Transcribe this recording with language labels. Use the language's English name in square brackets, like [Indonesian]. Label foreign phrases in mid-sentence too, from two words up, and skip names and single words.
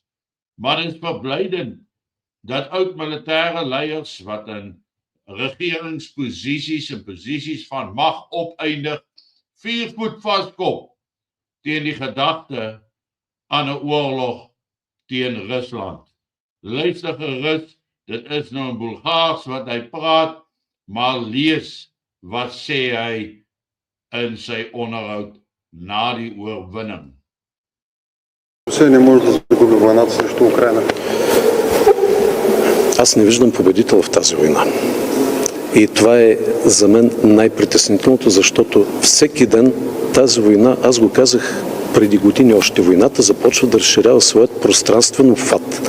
[Afrikaans] Maar dit is verblydend dat oud militêre leiers wat in regeringsposisies en posisies van mag opeindig 4 voet vaskop teen die gedagte aan 'n oorlog teen Rusland. Luister gerus, dit is nou in Bulgaars wat hy praat, maar lees wat sê hy in sy onderhoud на die oorwinning. [Bulgarian] Русия не може да загуби войната срещу Украина. Аз не виждам победител в тази война. И това е за мен най-притеснителното, защото всеки ден тази война, аз го казах преди години още, войната започва да разширява своят пространствен обхват.